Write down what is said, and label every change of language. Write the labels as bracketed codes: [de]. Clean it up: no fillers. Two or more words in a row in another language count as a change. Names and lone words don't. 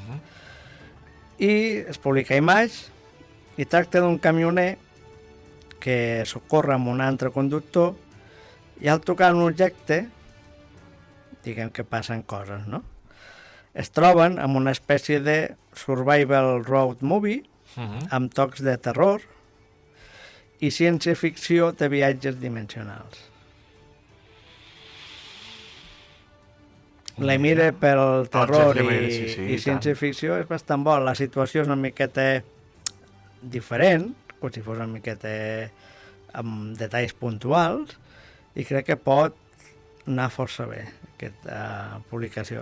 [ca] i es publica a Image, i tracta d'un camioner que socorre amb un altre conductor, i al tocar un objecte, diguem que passen coses, no? Es troben amb una espècie de [en] survival road movie, [ca] amb tocs de terror i ciència-ficció de viatges dimensionals. La mira pel terror i ciència-ficció és bastant bo. La situació és una miqueta diferent, com si fos una miqueta amb detalls puntuals, i crec que pot anar força bé aquesta publicació.